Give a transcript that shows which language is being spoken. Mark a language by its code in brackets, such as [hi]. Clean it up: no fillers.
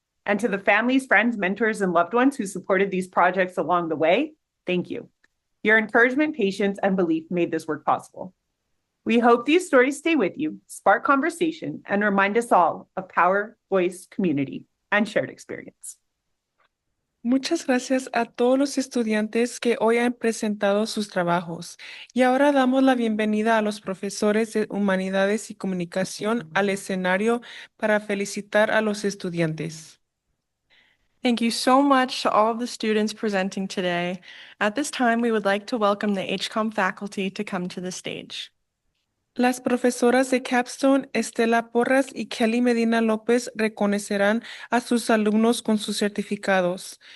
[en] And to the families, friends, mentors, and loved ones who supported these projects along the way, thank you. Your encouragement, patience, and belief made this work possible. We hope these stories stay with you, spark conversation, and remind us all of power, voice, community, and shared experience. [es] Muchas gracias a todos los estudiantes que hoy han presentado sus trabajos. Y ahora damos la bienvenida a los profesores de Humanidades y Comunicación al escenario para felicitar a los estudiantes. [en] Thank you so much to all of the students presenting today. At this time, we would like to welcome the HCOM faculty to come to the stage. [es] Las profesoras de Capstone, Estela Porras y Kelly Medina López, reconocerán a sus alumnos con sus certificados.